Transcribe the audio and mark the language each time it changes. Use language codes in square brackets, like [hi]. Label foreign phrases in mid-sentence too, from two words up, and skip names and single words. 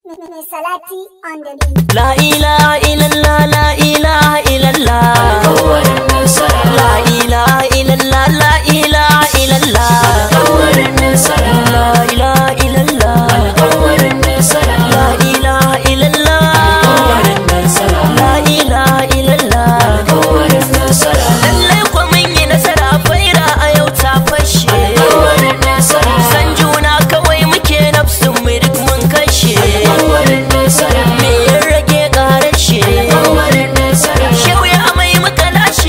[en] Salati on the beat. [ar] لا إله إلا الله، لا إله إلا الله. لا إله إلا الله، لا إله إلا الله. لا إله إلا الله. لا إله إلا الله. لا إله إلا الله. [ha] Lallai kwa mun yi nasara, faira a yau ta fashe. San juna kawai muke nafsin mu duk mun kashe. Me ya rage ƙarashe, shehu ya amai muka lashe.